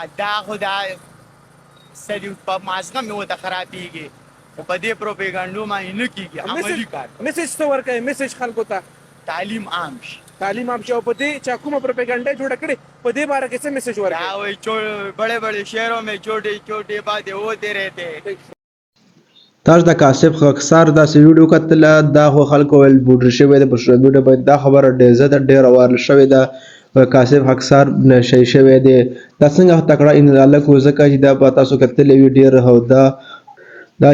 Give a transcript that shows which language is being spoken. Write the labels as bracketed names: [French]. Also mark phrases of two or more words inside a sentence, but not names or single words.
[Pashto] دا خو دا سړي په مازغه مې وته خرابېږي خو په دې پروپاګانډو باندې نه کېږي عملي کار میسج څه ورکوي میسج خلکو ته تعلیم عام شي تعلیم عام شي او په دې چې کومه پروپاګاندا جوړه کړې په دې باره کې څه میسج ورکوي دا وایي [Urdu] بڑے بڑے شهروں میں چھوٹے چھوٹے باتیں ہوتے رہتے ہیں [Pashto] تاسو د کاشف خاکسار داسې ویډیو کتله دا خو خلکو ویل بوډر شوی دی په سوشل میډیا باندې دا خبره ډېره وایرل شوې ده کاشف خاکسار نشي شوی دی دا څنګه تکړه ان الله کو ځکه چې دا په تاسو کتلې وی ډېر هو دا